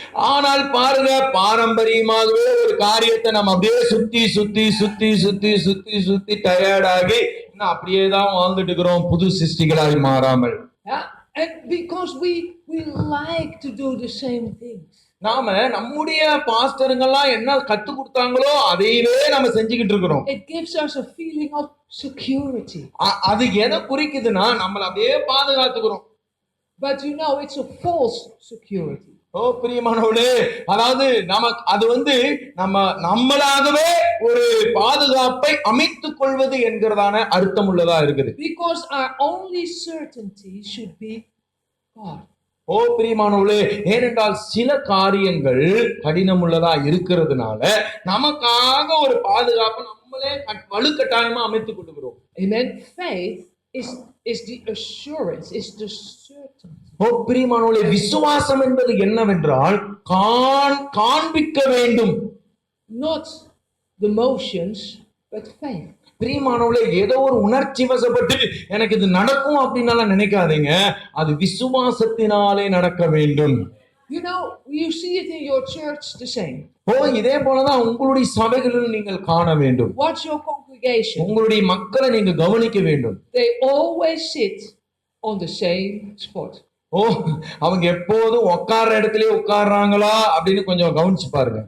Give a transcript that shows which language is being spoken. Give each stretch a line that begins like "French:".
Tamil: ஆனால் பாருங்க, பாரம்பரியமாகவே ஒரு காரியத்தை நம்ம அப்படியே சுத்தி சுத்தி சுத்தி சுத்தி சுத்தி சுத்தி டயர்டாகி இன்னும் அப்படியே தான் வாழ்ந்துட்டு இருக்கிறோம், புது சிருஷ்டிகளாய் மாறாமல்.
English: Yeah? And because we like to do the same things.
Tamil: நாம நம்முடைய பாஸ்டருங்கெல்லாம் என்ன கத்து கொடுத்தாங்களோ அதையவே நம்ம செஞ்சுக்கிட்டு இருக்கிறோம்.
English: It gives us a feeling of security.
Tamil: அது எதை குறிக்குதுன்னா நம்மள அப்படியே பாதுகாத்துக்கிறோம்.
English: But you know, it's a false security.
Tamil: ஓ பிரியமானவர்களே, அதாவது நமக்கு அது நம்மளாகவே ஒரு பாதுகாப்பை அமைத்துக் கொள்வது என்கிறதான அர்த்தம் உள்ளதா இருக்குது.
English: Because our only certainty should be God.
Tamil: ஓ பிரியமானவர்களே, ஏனென்றால் சில காரியங்கள் கடினம் உள்ளதா இருக்கிறதுனால நமக்காக ஒரு பாதுகாப்பு நம்மளே வலுக்கட்டாயமா அமைத்துக் கொள்கிறோம்.
English: Amen. Faith is the assurance, is the certainty.
Tamil: ஓ பிரியமானவர்களே, விசுவாசம் என்பது என்னவென்றால் காண்பிக்க வேண்டும்.
English: Not the motions, but faith.
Tamil: பிரியமானவர்களே, ஏதோ ஒரு உணர்ச்சி வசப்பட்டு எனக்கு இது நடக்கும் அப்படின்னால நினைக்காதீங்க, அது விசுவாசத்தினாலே நடக்க வேண்டும்.
English: You know, you see it in your church the same.
Tamil: ஓ இதே போலதான் உங்களுடைய சபைகளில் நீங்கள் காண வேண்டும்.
English: Watch your congregation.
Tamil: உங்களுடைய மக்களை நீங்க கவனிக்க வேண்டும்.
English: They always sit on the same spot.
Tamil: ஓ அவங்க எப்போதும் உட்கார்ற இடத்துலயே உட்கார்றாங்களா அப்படின்னு கொஞ்சம் கவனிச்சு பாருங்க.